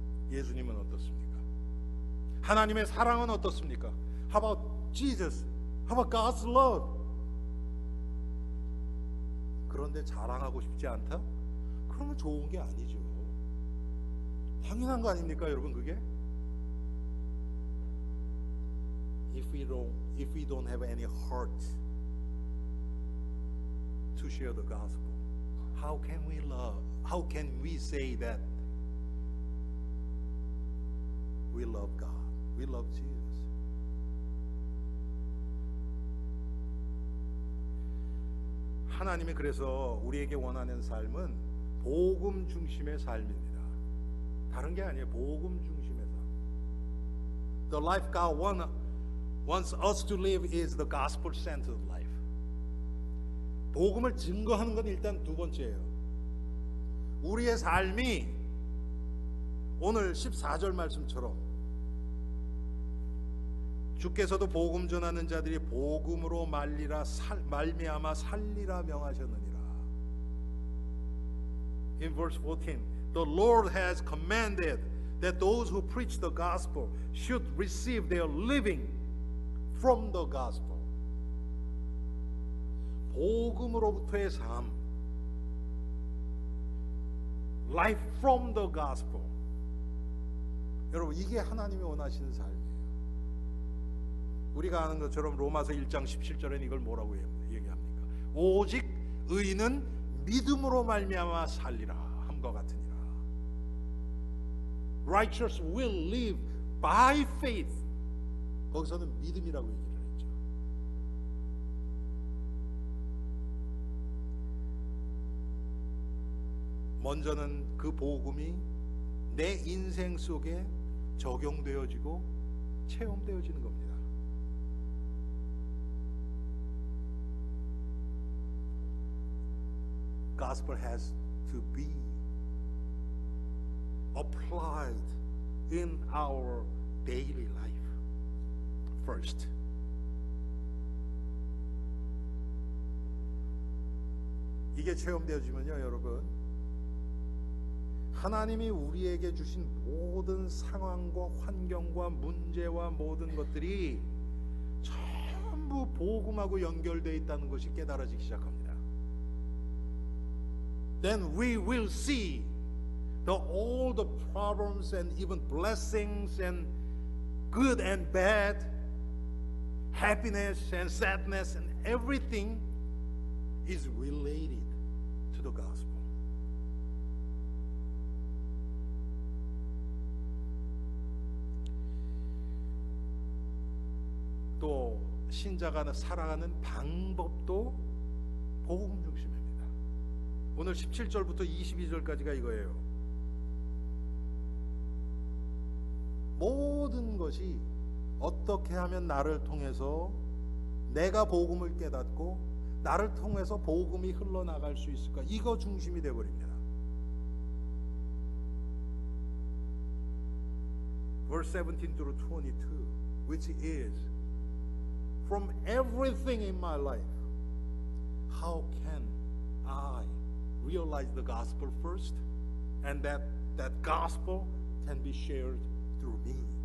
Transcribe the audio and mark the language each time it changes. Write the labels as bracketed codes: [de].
[ko] 예수님은 어떻습니까? 하나님의 사랑은 어떻습니까? [en] How about Jesus? How about God's love? [ko] 그런데 자랑하고 싶지 않다? 그러면 좋은 게 아니죠. 당연한 거 아닙니까, 여러분? 그게? [en] If we don't have any heart to share the gospel, how can we love? How can we say that we love God? We love Jesus. [ko] 하나님이 그래서 우리에게 원하는 삶은 복음 중심의 삶입니다. 다른 게 아니에요. 복음 중심의 삶. [en] The life God wants us to live is the gospel-centered life. [ko] 복음을 증거하는 건 일단 두 번째예요. 우리의 삶이 오늘 14절 말씀처럼 주께서도 복음 전하는 자들이 복음으로 말미암아 살리라 명하셨느니라. [en] In verse 14, the Lord has commanded that those who preach the gospel should receive their living from the gospel. [ko] 복음으로부터의 삶, [en] life from the gospel. [ko] 여러분, 이게 하나님이 원하시는 삶이에요. 우리가 아는 것처럼 로마서 1장 17절에는 이걸 뭐라고 얘기합니까? 오직 의인은 믿음으로 말미암아 살리라 함과 같으니라. [en] Righteous will live by faith. [ko] 거기서는 믿음이라고 얘기를 했죠. 먼저는 그 복음이 내 인생 속에 적용되어지고 체험되어지는 겁니다. [en] Gospel has to be applied in our daily life first. [ko] 이게 체험되어지면요, 여러분, 하나님이 우리에게 주신 모든 상황과 환경과 문제와 모든 것들이 전부 복음하고 연결되어 있다는 것이 깨달아지기 시작합니다. [en] Then we will see all the problems and even blessings and good and bad, happiness and sadness and everything is related to the gospel. [ko] 또 신자가 살아가는 방법도 복음 중심입니다. 오늘 17절부터 22절까지가 이거예요. 모든 것이 어떻게 하면 나를 통해서 내가 복음을 깨닫고 나를 통해서 복음이 흘러나갈 수 있을까? 이거 중심이 되어버립니다. [en] Verse 17 through 22, which is from everything in my life, how can I realize the gospel first, and that gospel can be shared through me?